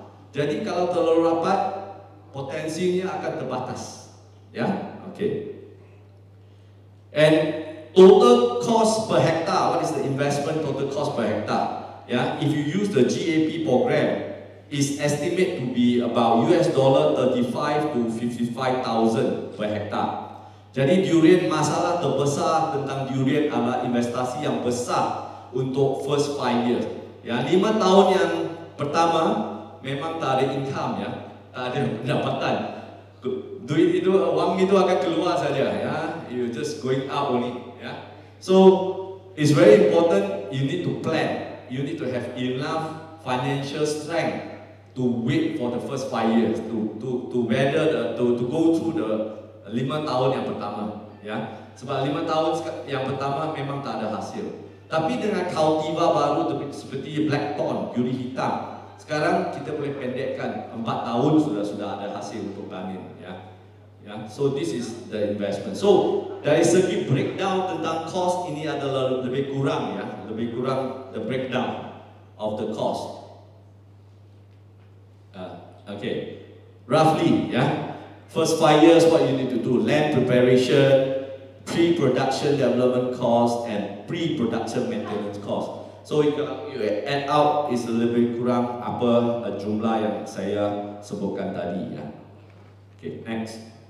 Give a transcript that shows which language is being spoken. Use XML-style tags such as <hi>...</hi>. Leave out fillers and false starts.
<ms>Jadi kalau terlalu rapat, potensinya akan terbatas. Ya, okey.</ms> <en>And total cost per hectare, what is the investment total cost per hectare? Yeah, if you use the GAP program, is estimated to be about $35 to 55,000 per hectare.</en> <ms>Jadi durian, masalah terbesar tentang durian adalah investasi yang besar untuk</ms> <en>first 5 years.</en> <ms>Ya, 5 tahun yang pertama memang tak ada income ya, tak ada pendapatan. Duit itu, wang itu akan keluar saja ya.</ms> <en>You just going out only ya. So it's very important. You need to plan. You need to have enough financial strength to wait for the first 5 years to weather to go through the</en> <ms>5 tahun yang pertama ya. Sebab 5 tahun yang pertama memang tak ada hasil. Tapi dengan cultivar baru seperti blackthorn, duri hitam, sekarang kita boleh pendekkan 4 tahun sudah ada hasil untuk panen ya.</ms> <en>Ya, so this is the investment.</en> <ms>So dari segi breakdown tentang cost ini adalah lebih kurang ya, lebih kurang</ms> <en>the breakdown of the cost. Okay, roughly ya. First 5 years what you need to do: land preparation, pre-production development cost, and pre-production maintenance cost.</en> <ms>So kalau</ms> <en>you add out is</en> <ms>lebih kurang apa jumlah yang saya sebutkan tadi ya.</ms> <en>Okay, next.</en>